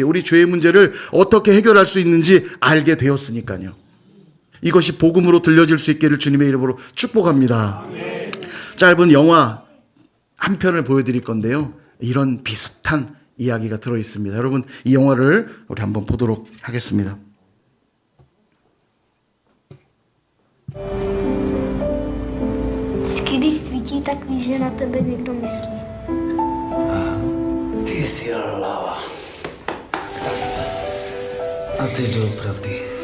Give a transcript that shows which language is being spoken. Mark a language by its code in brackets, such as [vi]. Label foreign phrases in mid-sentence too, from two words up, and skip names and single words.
[ko] 우리 죄의 문제를 어떻게 해결할 수 있는지 알게 되었으니까요. 이것이 복음으로 들려질 수 있기를 주님의 이름으로 축복합니다. 아멘. 짧은 영화 한 편을 보여드릴 건데요. 이런 비슷한 이야기가 들어있습니다. 여러분, 이 영화를 우리 한번 보도록 하겠습니다. [cs] Vždycky, když svítí, tak víš, že na tebe někdo myslí. Ty jsi hlava. A teď doopravdy.